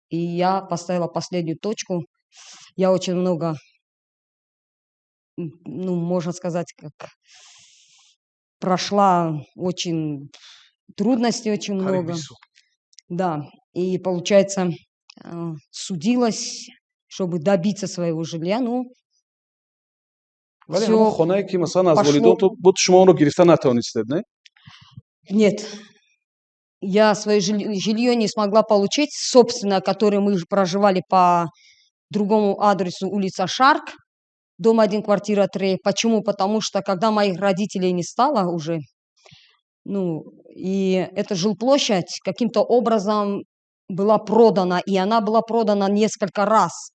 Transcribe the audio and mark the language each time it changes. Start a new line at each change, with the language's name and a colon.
Russian: И я поставила последнюю точку. Я очень много, можно сказать, как прошла очень трудностей, очень много. Да, и получается, судилась, чтобы добиться своего жилья.
Tajik: вале ҳамон хонае ки масалан аз волидонтон буд шумо онро гирифта натавонистед, не?
Russian: Нет. Я свое жилье не смогла получить, собственно, которое мы проживали по другому адресу, улица Шарк, дом 1, квартира 3. Почему? Потому что, когда моих родителей не стало уже, и эта жилплощадь каким-то образом была продана, и она была продана несколько раз.